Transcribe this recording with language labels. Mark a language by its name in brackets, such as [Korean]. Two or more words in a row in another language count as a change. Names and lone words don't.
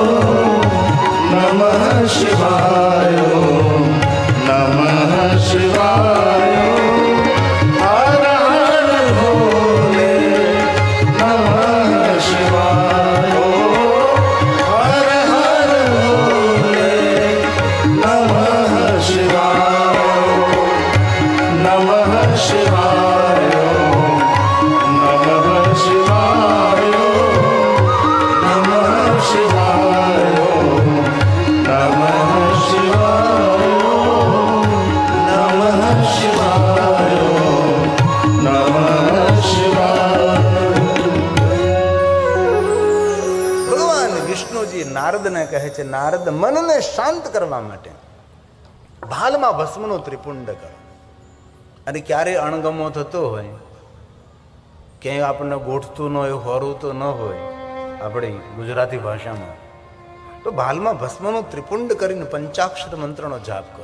[Sanskrit] नमः शिवाय नमः शिवाय हर हर भोले नमः शिवाय हर हर भोले नमः शिवाय नमः शिवाय नमः शिवाय नमः शिवाय नमः शिवाय नमः शिवाय नमः शिवाय [Gujarati] ભગવાન વિષ્ણુજી નારદને કહે છે, નારદ મનને શાંત કરવા માટે ભાલમાં ભસ્મનો ત્રિપુંડ કરો. અને ક્યારે અણગમો થતો હોય, ક્યાંય આપણને ગોઠતું ન હોય, હોરતું ન હોય આપણી ગુજરાતી ભાષામાં, તો ભાલમાં ભસ્મનું ત્રિપુંડ કરીને પંચાક્ષર મંત્રનો જાપ કરો.